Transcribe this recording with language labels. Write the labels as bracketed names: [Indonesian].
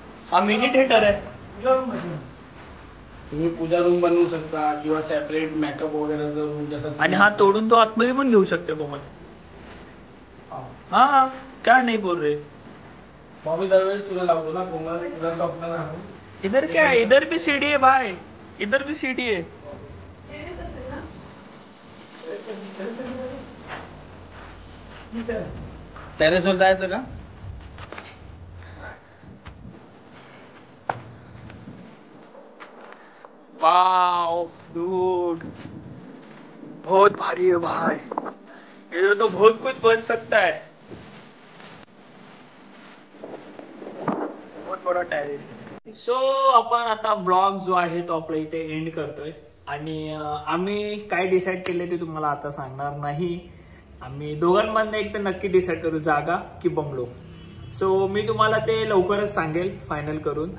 [Marathi] हा mini theatre आहे. तुम्ही पूजा रूम बनवू शकता किंवा सेपरेट मेकअप वगैरेचा रूम जसा. आणि हा तोडून तो आतमध्ये पण घेऊ शकते कोमल. [Hindi] हा क्या नहीं बोल रहे. [Marathi] मम्मी दरवेळेस तुला लावतो ना कोमल, तुला स्वप्न ना. [Hindi] इधर क्या है, इधर भी सीढ़ी है भाई, इधर भी सीढ़ी है. [Marathi] टेरेसवर जायचं का? [Hindi] वाओ डूड, बहुत भारी है भाई, इधर तो बहुत कुछ बन सकता है. बहुत बड़ा टेरेस. [Marathi] सो आपण आता व्लॉग जो आहे तो आपल्या इथे एंड करतोय. आणि आम्ही काय डिसाईड केले ते तुम्हाला आता सांगणार नाही. आम्ही दोघांमधनं एक तर नक्की डिसाईड करू, जागा की बंगलो. सो मी तुम्हाला ते लवकरच सांगेल फायनल करून.